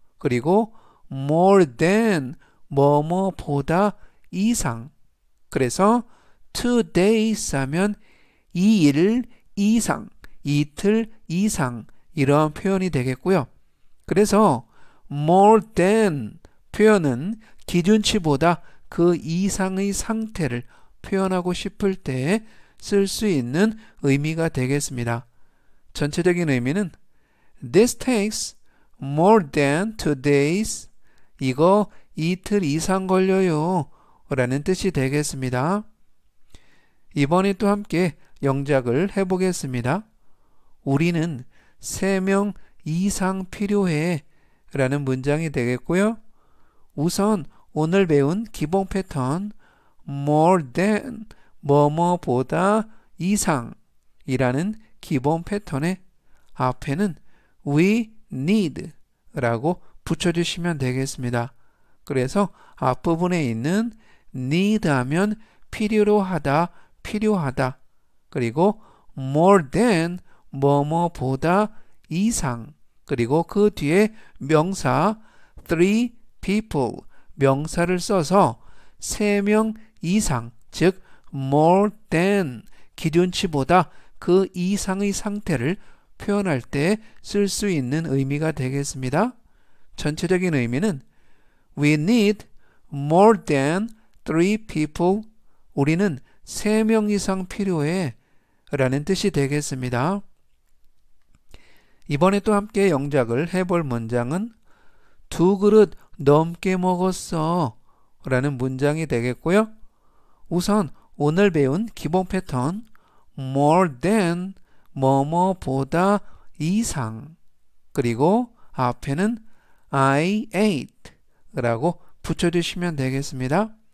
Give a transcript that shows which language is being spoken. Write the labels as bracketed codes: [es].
[ko] 그리고 more than 뭐뭐보다 이상 그래서 2 days 하면 2일 이상, 이틀 이상 이러한 표현이 되겠고요. 그래서 more than 표현은 기준치보다 그 이상의 상태를 표현하고 싶을 때 쓸 수 있는 의미가 되겠습니다. 전체적인 의미는 [en] This takes more than 2 days. [ko] 이거 이틀 이상 걸려요 라는 뜻이 되겠습니다. 이번에 또 함께 영작을 해보겠습니다. 우리는 3명 이상 필요해 라는 문장이 되겠고요. 우선 오늘 배운 기본 패턴 more than 뭐뭐보다 이상 이라는 기본 패턴의 앞에는 we need 라고 붙여주시면 되겠습니다. 그래서 앞부분에 있는 need 하면 필요로 하다, 필요하다. 그리고 more than 뭐뭐보다 이상 그리고 그 뒤에 명사 3 people 명사를 써서 3명 이상 즉 more than 기준치보다 그 이상의 상태를 표현할 때 쓸 수 있는 의미가 되겠습니다. 전체적인 의미는 [en] We need more than 3 people. [ko] 우리는 3명 이상 필요해 라는 뜻이 되겠습니다. 이번에 또 함께 영작을 해볼 문장은 2그릇 넘게 먹었어 라는 문장이 되겠고요. 우선 오늘 배운 기본 패턴 more than 뭐뭐보다 이상 그리고 앞에는 I ate 라고 붙여주시면 되겠습니다.